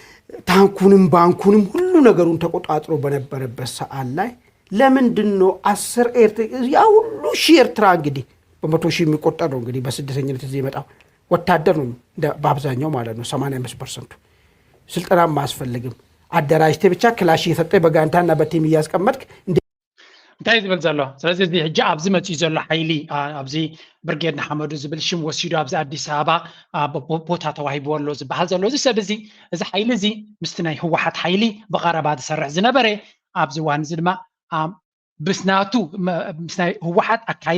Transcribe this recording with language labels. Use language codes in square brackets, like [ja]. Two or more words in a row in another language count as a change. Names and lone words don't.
[am] ታንኩንም ባንኩንም ሁሉ ነገሩን ተቆጣጥሮ በነበረበት ሰዓት ላይ ለምንድነው 10 ያ ሁሉ ሺህ ኤርትራ እንግዲህ በመቶ ሺህ የሚቆጠር ነው እንግዲህ በስደተኝነት እዚህ የመጣው ወታደር ነው በአብዛኛው ማለት ነው 85% ስልጠናም ማስፈልግም አደራጅቴ ብቻ ክላሽ እየሰጠ በጋንታና በቲም እያስቀመጥክ [ti] እንታይ ዝብል ዘሎ ስለዚ እዚ ሕጂ ኣብዚ መፅኡ ዘሎ ሓይሊ ኣብዚ ብርጌድ ንሓመዱ ዝብል ሽም ወሲዱ ኣብዚ ኣዲስ ኣበባ ቦታ ተዋሂብዎ ኣሎ ዝበሃል ዘሎ እዚ ሰብ እዚ እዚ ሓይሊ እዚ ምስቲ ናይ ህወሓት ሓይሊ ብቐረባ ዝሰርሕ ዝነበረ ኣብዚ እዋን እዚ ድማ ብስናቱ ምስ ናይ ህወሓት ኣካይዳ